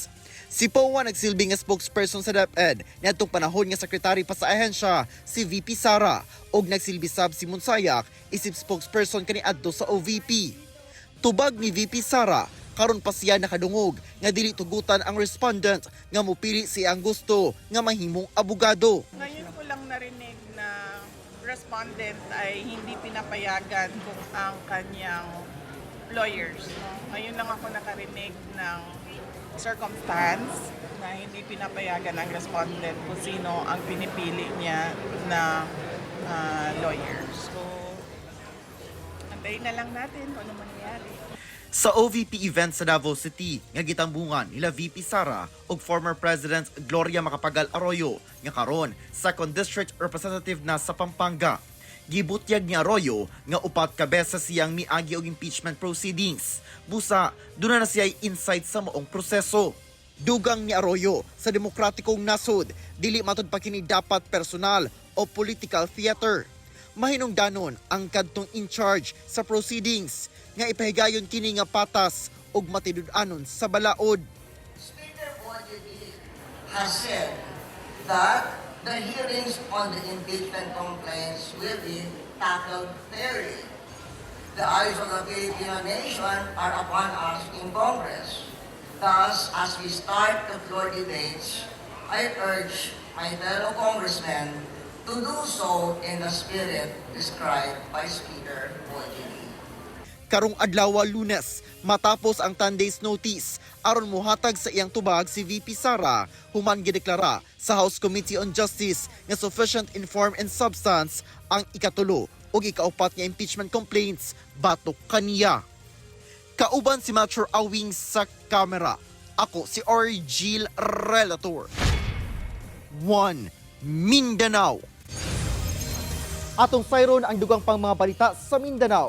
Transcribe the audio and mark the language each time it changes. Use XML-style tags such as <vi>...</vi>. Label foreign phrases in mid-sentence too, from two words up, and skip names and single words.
<ceb>Si Powa nagsilbing nga spokesperson sa DepEd niadtong panahon nga sekretary pa sa ahensya si VP Sara ug nagsilbi sab si Monsayak isip spokesperson kaniadto sa OVP. Tubag ni VP Sara, karon pa siya nakadungog nga dili tugutan ang respondent nga mupili siya ang gusto nga mahimong abogado.</ceb> <tl>Ngayon ko lang narinig na respondent ay hindi pinapayagan kung ang kanyang lawyers. No? Ngayon lang ako nakarinig ng circumstance na hindi pinapayagan ang respondent kung sino ang pinipili niya na lawyer. So, antayin na lang natin kung ano mangyayari.</tl> <ceb>Sa OVP event sa Davao City nga gitambungan nila VP Sara ug former President Gloria Macapagal Arroyo nga karon 2nd District Representative na sa Pampanga. Gibutyag ni Arroyo nga upat ka beses siyang miagi og</ceb> <en>impeachment proceedings.</en> <ceb>Busa, duna na siya insight sa moong proseso. Dugang ni Arroyo sa demokratikong nasod, dili matud pa kini dapat personal o</ceb> <en>political theater.</en> <ceb>Mahinungdanon ang kadtong</ceb> <en>in charge</en> <ceb>sa proceedings nga ipahigayon kini nga patas ug matidud-anon sa balaod.</ceb> <en>Speaker OJD has said that the hearings on the impeachment complaints will be tackled fairly. the eyes of the Filipino nation are upon us in Congress. Thus, as we start the floor debates, I urge my fellow congressmen to do so in the spirit described by Speaker Boyini.</en> <ceb>Karong adlaw Lunes, matapos ang</ceb> <en>10 days notice,</en> <ceb>aron muhatag sa iyang tubag si VP Sara, human gideklara sa House Committee on Justice nga</ceb> <en>sufficient in form and substance</en> <ceb>ang ikatulo o ikaupat nga impeachment complaints batok kaniya. Kauban si Mature Awing sa kamera. Ako si Orgil Relator. 1 Mindanao. Atong sayron ang dugang pang mga balita sa Mindanao.</ceb>